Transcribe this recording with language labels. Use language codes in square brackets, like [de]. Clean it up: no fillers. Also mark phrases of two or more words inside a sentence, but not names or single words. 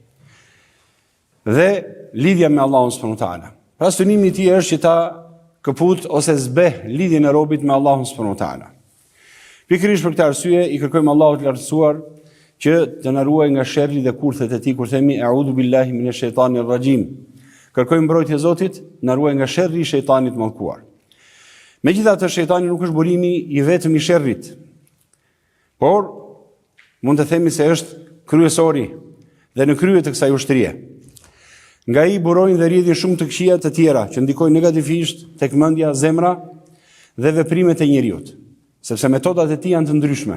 [sq] Dhe lidhja me Allahun [ar] سبحانه وتعالى. [sq] Pra synimi I tij është që ta këput ose zbeh lidhjen e robit me Allahun [ar] سبحانه وتعالى. [sq] Pikërisht për këtë arsye I kërkojmë Allahut të lartësuar që të na ruaj nga sherri dhe kurthet e tij kur themi [ar] أعوذ بالله من الشيطان الرجيم. [sq] Kërkojmë mbrojtje Zotit, na ruaj nga sherri I shejtanit mallkuar. Megjithatë shejtani nuk është burimi I vetëm I sherrit, por mund të themi se është kryesori dhe në krye të kësaj ushtrie. Nga ai burojnë dhe rrjedhin shumë të këqija të tjera që ndikojnë negativisht tek mendja, zemra dhe veprimet e njeriut, sepse metodat e tij janë të ndryshme.